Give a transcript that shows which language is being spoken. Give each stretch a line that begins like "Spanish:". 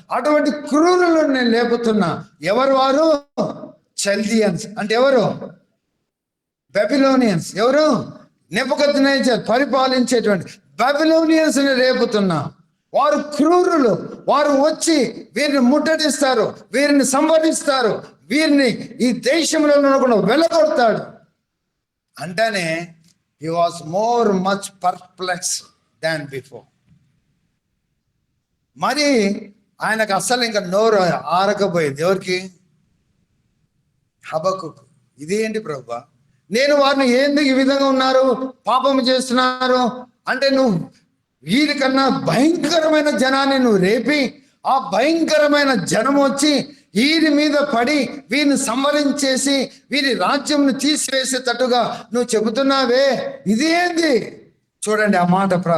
Telugu: అటువంటి క్రూరులను నేను లేపుతున్నా. ఎవరు వారు? చల్దియన్స్. అంటే ఎవరు? బబిలోనియన్స్. ఎవరు? నెబుకద్నెజర్ పరిపాలించేటువంటి బబిలోనియన్స్ ని రేపుతున్నా. వారు క్రూరులు. వారు వచ్చి వీరిని ముట్టడిస్తారు, వీరిని సంవరిస్తారు, వీరిని ఈ దేశంలో కూడా వెళ్ళగొడతాడు. అంటేనే
English: he was much perplexed than before.
Telugu: మరి ఆయనకు అస్సలు ఇంకా నోరు ఆరకపోయింది. ఎవరికి? హబక్కుకు. ఇదేంటి ప్రభువా, నేను వారిని ఎందుకు ఈ విధంగా ఉన్నారు, పాపం చేస్తున్నారు అంటే, నువ్వు వీరికన్నా భయంకరమైన జనాన్ని నువ్వు రేపి, ఆ భయంకరమైన జనం వచ్చి వీరి మీద పడి వీరిని సంహరించేసి వీరి రాజ్యంను తీసివేసేటట్టుగా నువ్వు చెబుతున్నావే, ఇది ఏంది? చూడండి ఆ మాట